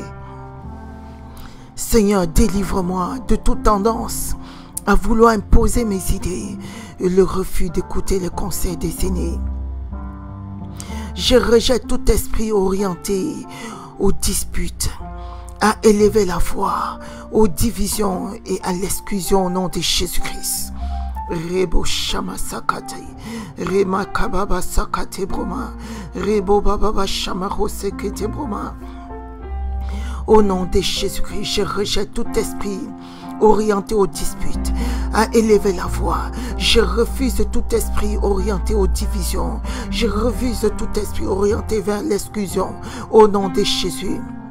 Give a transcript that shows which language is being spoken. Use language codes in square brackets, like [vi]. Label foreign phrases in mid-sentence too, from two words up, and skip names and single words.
[fr] Seigneur, délivre-moi de toute tendance à vouloir imposer mes idées et le refus d'écouter les conseils des aînés. Je rejette tout esprit orienté aux disputes, à élever la voix, aux divisions et à l'exclusion au nom de Jésus-Christ. Rebo Shama Sakate, Rema Kababa Sakate Broma, Rebo Baba Shama Rosekete Broma. Au nom de Jésus-Christ, je rejette tout esprit orienté aux disputes, à élever la voix. Je refuse tout esprit orienté aux divisions. Je refuse tout esprit orienté vers l'exclusion. Au nom de Jésus.